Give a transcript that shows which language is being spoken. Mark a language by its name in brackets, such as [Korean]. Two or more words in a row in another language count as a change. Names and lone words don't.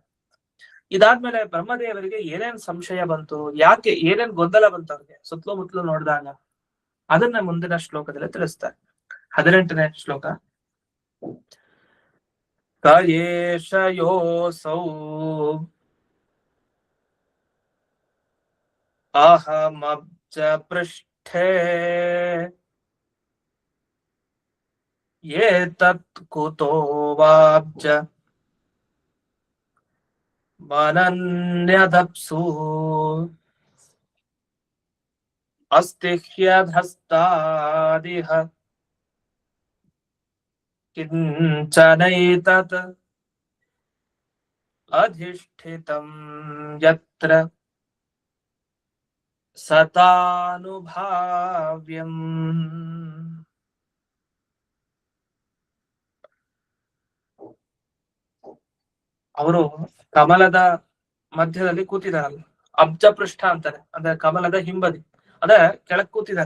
[Kannada] ಇದಾದ್ಮೇಲೆ ಬ್ರಹ್ಮದೇವರಿಗೆ ಏನೇನ್ ಸಂಶಯ ಬಂತು, ಯಾಕೆ ಏನೇನ್ ಗೊಂದಲ ಬಂತು ಅವ್ರಿಗೆ ಸುತ್ತಲೂ ಮುತ್ತಲು ನೋಡಿದಾಗ, ಅದನ್ನ ಮುಂದಿನ ಶ್ಲೋಕದಲ್ಲಿ ತಿಳಿಸ್ತಾರೆ. 18ನೇ ಶ್ಲೋಕ. [Sanskrit] ಕಯೇಶಯೋಸೌ ಅಹಮಬ್ಜ ಪೃಷ್ಠೇ ಏತತ್ ಕುತೋ ವಾಬ್ಜ ಮನನ್ಯದಪ್ಸು ಅಸ್ತಿ ಹ್ಯಧಸ್ತಾದಿಹ ಕಿಂಚನೈತತ್ ಅಧಿಷ್ಠಿತಂ ಯತ್ರ ಸತಾನುಭಾವ್ಯಂ. [Kannada] ಅವರು ಕಮಲದ ಮಧ್ಯದಲ್ಲಿ ಕೂತಿದಾರಲ್ಲ, [Sanskrit] ಅಬ್ಜ ಪೃಷ್ಠ [Kannada] ಅಂತಾರೆ, ಅಂದ್ರೆ ಕಮಲದ ಹಿಂಬದಿ, ಅದ ಕೆಳಗ್ ಕೂತಿದ್ದಾರೆ.